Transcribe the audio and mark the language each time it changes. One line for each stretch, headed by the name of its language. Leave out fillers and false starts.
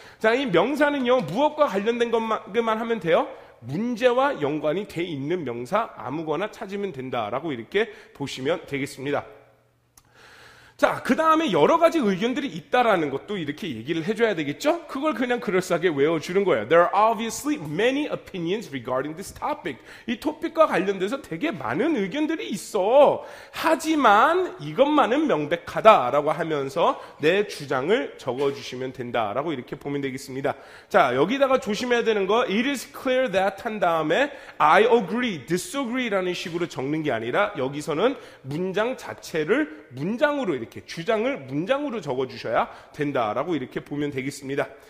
Korean: 자, 이 명사는요, 무엇과 관련된 것만 하면 돼요? 문제와 연관이 돼 있는 명사 아무거나 찾으면 된다라고 이렇게 보시면 되겠습니다. 자, 그 다음에 여러 가지 의견들이 있다라는 것도 이렇게 얘기를 해줘야 되겠죠? 그걸 그냥 그럴싸하게 외워주는 거예요.
English: There are obviously many opinions regarding this topic.
Korean: 이 토픽과 관련돼서 되게 많은 의견들이 있어. 하지만 이것만은 명백하다라고 하면서 내 주장을 적어주시면 된다라고 이렇게 보면 되겠습니다. 자, 여기다가 조심해야 되는 거,
English: it is clear that
Korean: 한 다음에
English: I agree, disagree
Korean: 라는 식으로 적는 게 아니라 여기서는 문장 자체를 문장으로 이렇게 주장을 문장으로 적어주셔야 된다라고 이렇게 보면 되겠습니다.